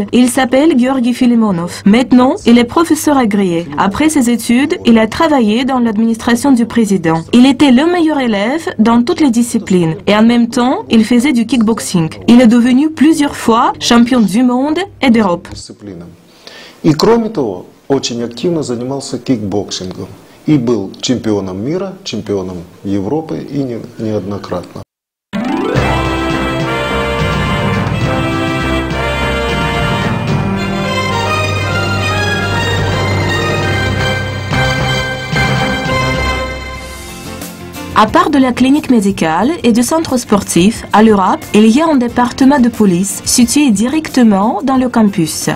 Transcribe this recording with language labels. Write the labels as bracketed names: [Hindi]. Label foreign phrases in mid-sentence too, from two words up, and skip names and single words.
[French] Il s'appelle Georgi Filimonov. Maintenant, il est professeur agréé. Après ses études, il a travaillé dans l'administration du président. Il était le meilleur élève dans toutes les disciplines et en même temps, il faisait du kickboxing. Il est devenu plusieurs fois champion du monde et d'Europe. [Russian] И кроме того, очень активно занимался кикбоксингом и был чемпионом мира, чемпионом Европы и неоднократно. [French] À part de la clinique médicale et du centre sportif, à l'Europe, il y a un département de police situé directement dans le campus.